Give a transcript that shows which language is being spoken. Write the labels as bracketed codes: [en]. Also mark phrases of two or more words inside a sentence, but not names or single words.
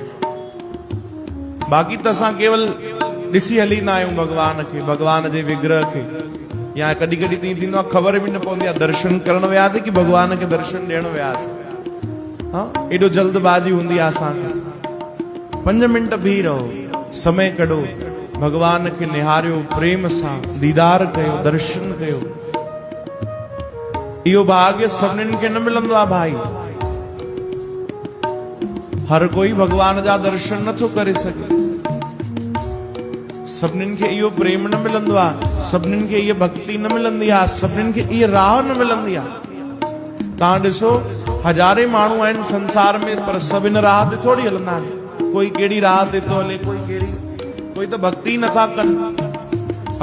[sd] बाक़ी त असां केवल ॾिसी हलींदा आहियूं भॻवान खे भॻवान जे विग्रह खे या कॾहिं कॾहिं त ईअं थींदो आहे ख़बर बि न पवंदी आहे दर्शन करण वियासीं कि भॻवान खे दर्शन ॾियण वियासीं हा एॾो जल्दबाजी हूंदी आहे असांखे 5 मिंट बीह रहो समय कढो भॻवान खे निहारियो प्रेम सां दीदार कयो दर्शन कयो इहो भाग्य सभिनीनि खे न मिलंदो आहे भाई। हर कोई भगवान जा दर्शन नथो करे सघे। सभिनीनि खे इहो प्रेम न मिलंदो आहे, सभिनीनि खे इहा भक्ति न मिलंदी आहे, सभिनीनि खे इहा राह न मिलंदी आहे। तव्हां ॾिसो हज़ारे माण्हू आहिनि संसार में, पर सभु इन राह ते थोरी हलंदा आहिनि। कोई कहिड़ी राह ते थो हले, कोई कहिड़ी, कोई त भक्ति नथा कनि।